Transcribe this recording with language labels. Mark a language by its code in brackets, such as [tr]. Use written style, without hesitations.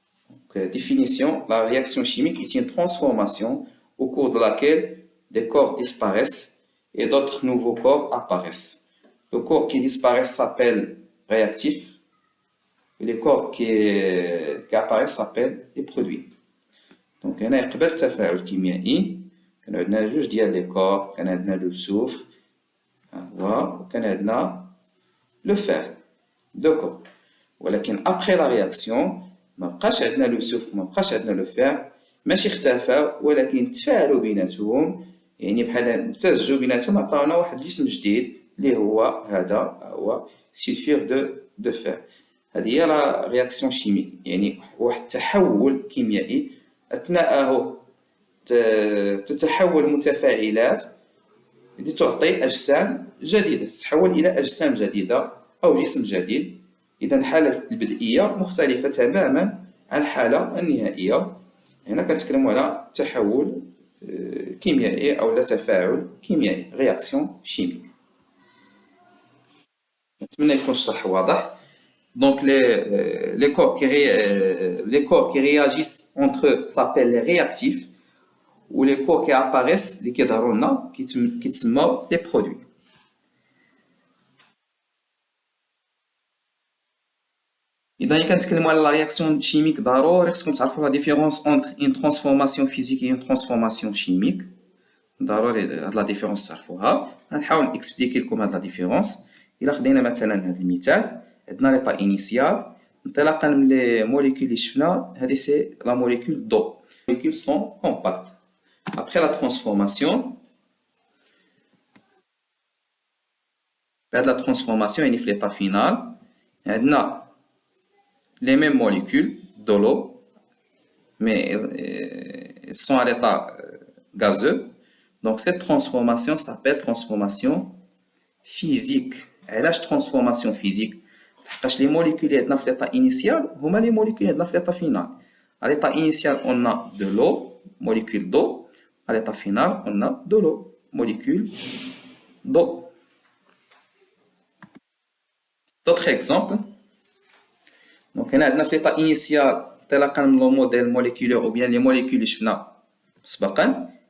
[fr] Donc, définition, la réaction chimique est une transformation au cours de laquelle des corps disparaissent et d'autres nouveaux corps apparaissent. Le corps qui disparaît s'appelle réactif et les corps qui apparaissent s'appellent les produits. [ar] Donc هنا يقبل التفاعل الكيميائي كان عندنا جوج ديال لي كور كان عندنا لو soufre وكان عندنا لو فير دوكو ولكن ابخي لا رياكسيون ما بقاش عندنا لو سوفر ما بقاش عندنا لو فير ماشي اختفاو ولكن تفاعلوا بيناتهم يعني بحال امتزجوا بيناتهم عطاونا واحد الجسم جديد اللي هو هذا هو سلفير دو فير. هذه هي [fr] لا رياكسيون شيميك [ar] يعني واحد التحول كيميائي اثناءه تتحول متفاعلات لتعطي أجسام جديدة تتحول إلى أجسام جديدة أو جسم جديد. إذا الحالة البدئية مختلفة تماما عن الحالة النهائية. هنا كنتكلموا على تحول كيميائي أو [fr] لا تفاعل كيميائي رياكسيون شيميك. [ar] نتمنى يكون الشرح واضح. [fr] Donc les corps qui réagissent entre eux s'appellent les réactifs ou les corps qui apparaissent [ar] اللي كيظهروا لنا كيتسموا [fr] les produits. [ar] إذا كنتكلموا على [fr] la réaction chimique [ar] ضروري خصكم تعرفوا [fr] la différence entre une transformation physique et une transformation chimique. [ar] ضروري هاد [fr] la différence [ar] تعرفوها. غنحاول نكسبليكي لكم هاد la différence. إلا خدينا مثلا هاد المثال عندنا [fr] l'état initial [ar] انطلاقا من [fr] les molécules [ar] اللي شفنا هذه [fr] c'est la molécule d'eau. Les molécules sont compactes. Après la transformation, [ar] بعد [fr] la transformation يعني في l'état final عندنا les mêmes molécules de l'eau mais elles sont à l'état gazeux. Donc cette transformation s'appelle transformation physique. علاش transformation physique؟ لحقاش les molécules [ar] اللي عندنا في [fr] l'état initial [ar] هما [fr] les molécules اللي عندنا في l'état final. À l'état initial on a de l'eau, molécule d'eau. À l'état final on a de l'eau, molécule d'eau. D'autres exemples. Donc [ar] هنا عندنا في [fr] l'état initial [ar] انطلاقا من [fr] لو موديل موليكولور ou bien les molécules [ar] اللي شفنا مسبقا.